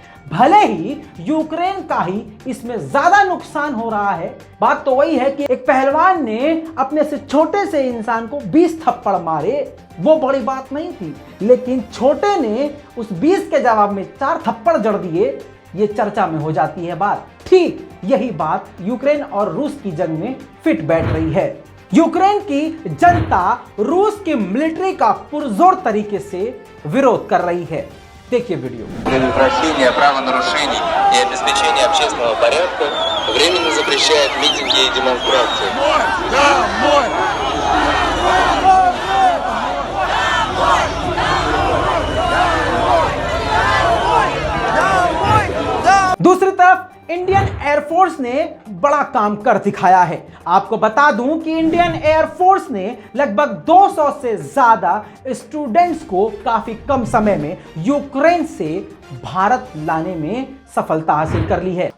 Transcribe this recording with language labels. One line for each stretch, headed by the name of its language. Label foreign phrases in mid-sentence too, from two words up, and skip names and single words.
Hindi: भले ही यूक्रेन का ही इसमें ज्यादा नुकसान हो रहा है, बात तो वही है कि एक पहलवान ने अपने से छोटे से इंसान को 20 थप्पड़ मारे, वो बड़ी बात नहीं थी, लेकिन छोटे ने उस 20 के जवाब में 4 थप्पड़ जड़ दिए, ये चर्चा में हो जाती है बात। ठीक यही बात यूक्रेन और रूस की जंग में फिट बैठ रही है। यूक्रेन की जनता रूस की मिलिट्री का पुरजोर तरीके से विरोध कर रही है। देखिए वीडियो।
Russian: Предотвращение правонарушений и обеспечение общественного порядка временно запрещает митинги и демонстрации.
Hindi: दूसरी तरफ इंडियन एयरफोर्स ने बड़ा काम कर दिखाया है। आपको बता दूं कि इंडियन एयरफोर्स ने लगभग 200 से ज्यादा स्टूडेंट्स को काफी कम समय में यूक्रेन से भारत लाने में सफलता हासिल कर ली है।